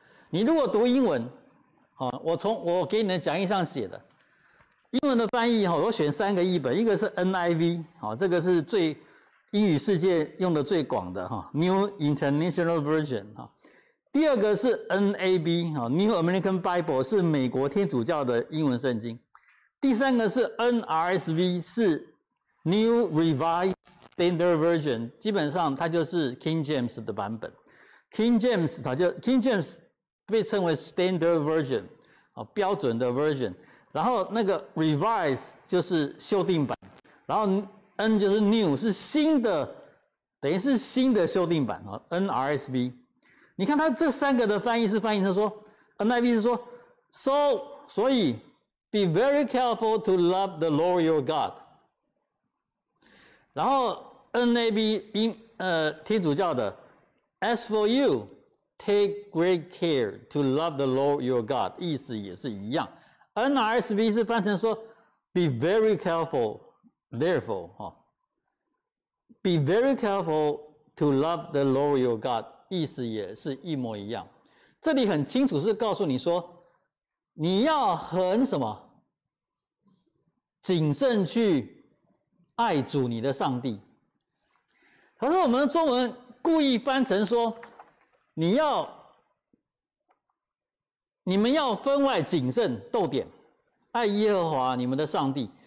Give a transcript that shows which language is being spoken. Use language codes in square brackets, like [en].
[zh] 你如果读英文，我给你的讲义上写的英文的翻译我选3个译本，一个是 NIV， 这个是英语世界用的最广的New International Version， 第二个是 NAB New American Bible， 是美国天主教的英文圣经。第3个是 NRSV， 是 New Revised Standard Version， 基本上它就是 King James 的版本。 King James 被称为 Standard Version， 标准的 version。然后那个 Revised 就是修订版，然后 N 就是 New， 是新的，等于是新的修订版NRSV。你看它这3个的翻译是翻译成说 ，NIV 是说 所以 [en] be very careful to love the Lord your God。 [zh] 然后 NAB 天主教的 [en] As for you take great care to love the Lord your God， [zh] 意思也是一样。 NRSV 是翻成说 [en] be very careful therefore be very careful to love the Lord your God， [zh] 意思也是一模一样。这里很清楚是告诉你说，你要很什么谨慎去爱主你的上帝。可是我们的中文故意翻成说，你们要分外谨慎，逗点，爱耶和华你们的上帝。